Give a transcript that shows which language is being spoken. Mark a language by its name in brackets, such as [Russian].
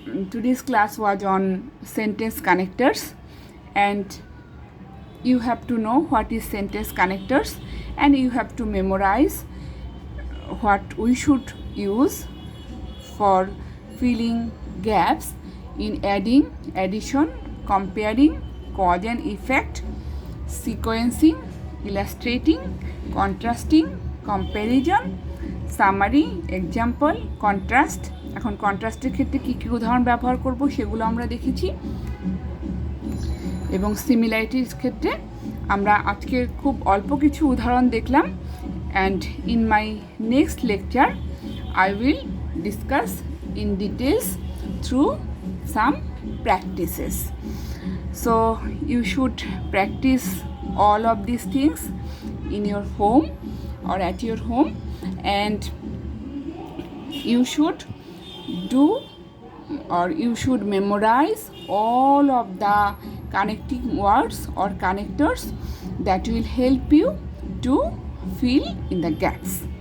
[English] Today's class was on sentence connectors, and you have to know what is sentence connectors and you have to memorize what we should use for filling gaps in adding, addition, comparing, cause and effect, sequencing, illustrating, contrasting, comparison, summary, example, contrast. [Bangla] এখন কন্ট্রাস্টের ক্ষেত্রে কী কী উদাহরণ ব্যবহার করব সেগুলো আমরা দেখেছি, এবং সিমিলারিটির ক্ষেত্রে আমরা আজকে খুব অল্প কিছু উদাহরণ দেখলাম। [English] And in my next lecture I will discuss in details through some practices. So you should practice all of these things in your home or at your home, and you should do or you should memorize all of the connecting words or connectors that will help you to fill in the gaps.